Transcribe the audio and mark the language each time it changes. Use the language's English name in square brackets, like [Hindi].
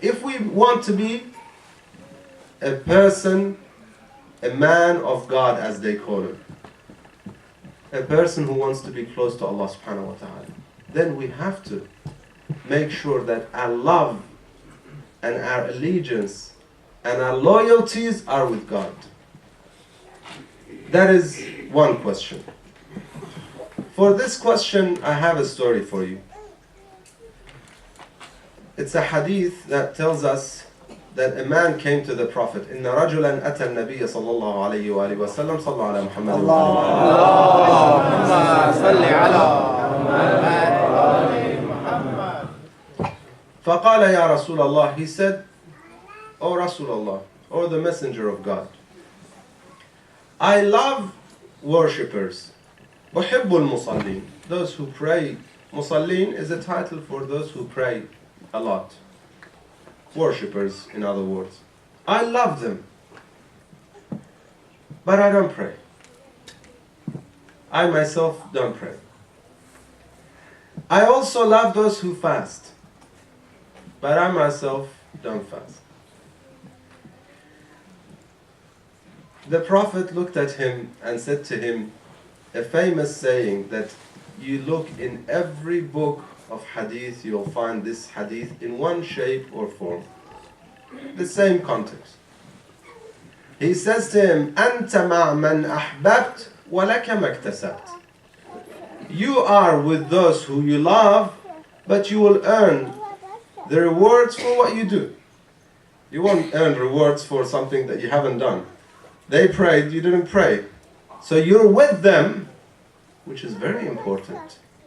[English] If we want to be a person, a man of God as they call it, a person who wants to be close to Allah subhanahu wa ta'ala, then we have to make sure that our love and our allegiance and our loyalties are with God. That is one question. For this question, I have a story for you. It's a hadith that tells us that a man came to the Prophet. [Arabic] إن رجلا أتى النبي صلى الله عليه وآله وسلم صلى على محمد اللهم صل على محمد فقال يا رسول الله. [English] He said, O Rasulullah, or the Messenger of God, I love worshippers. [Arabic] أحب المصلين, [English] those who pray. Musallin is a title for those who pray a lot. Worshippers, in other words. I love them, but I don't pray. I myself don't pray. I also love those who fast, but I myself don't fast. The Prophet looked at him and said to him, a famous saying that you look in every book of hadith, you'll find this hadith in one shape or form. The same context. [Arabic] He says to him, أنت مع من أحببت ولك ما اكتسبت. [English] You are with those who you love, but you will earn the rewards for what you do. You won't earn rewards for something that you haven't done. They prayed, you didn't pray. So you're with them, which is very important.